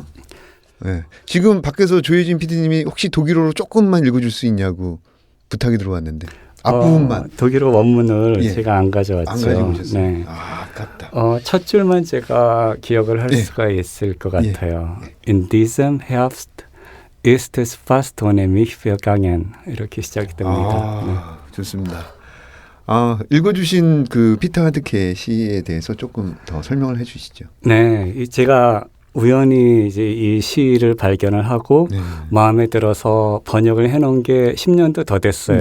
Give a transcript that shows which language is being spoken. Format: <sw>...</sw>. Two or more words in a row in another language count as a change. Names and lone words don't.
<ko>네. 지금 밖에서 조혜진 PD님이 혹시 독일어로 조금만 읽어줄 수 있냐고 부탁이 들어왔는데 앞부분만. 독일어 원문을 제가 안 가져왔죠. 안 가지고 오셨어요? 네. 아깝다. 첫 줄만 제가 기억을 할 수가 있을 것 같아요.</ko> <de>In diesem Herbst ist es fast ohne mich vergangen.</de> <ko>이렇게 시작이 됩니다. 좋습니다. 읽어주신 그 피터 한트케 시에 대해서 조금 더 설명을 해주시죠. 네, 제가 우연히 이제 이 시를 발견을 하고 마음에 들어서 번역을 해놓은 게 10년도 더 됐어요.</ko>